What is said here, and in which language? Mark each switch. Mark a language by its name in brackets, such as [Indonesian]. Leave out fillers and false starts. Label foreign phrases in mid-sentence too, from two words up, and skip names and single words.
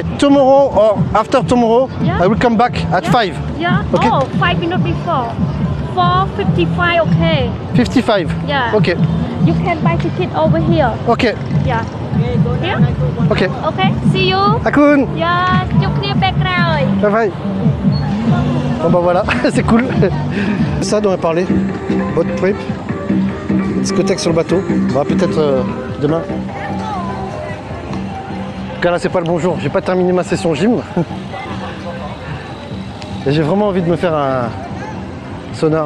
[English] Tomorrow or after tomorrow, Yeah. I will come back at 5. Yeah. Okay. Oh, 5 minutes before. 4:55. Okay. 55. Yeah. Okay. You can buy ticket over here. Okay. Yeah. Here. Okay. Okay. See you. Akun. Yeah. [Khmer] Chúc គ្នាពេលក្រោយ. [English] Bye bye. [French] Bon bah voilà, c'est cool. C'est ça dont on a parlé. [English] Boat trip. [French] Discothèque sur le bateau. On va peut-être demain. En tout cas là c'est pas le bon jour. J'ai pas terminé ma session gym. Et j'ai vraiment envie de me faire un sauna.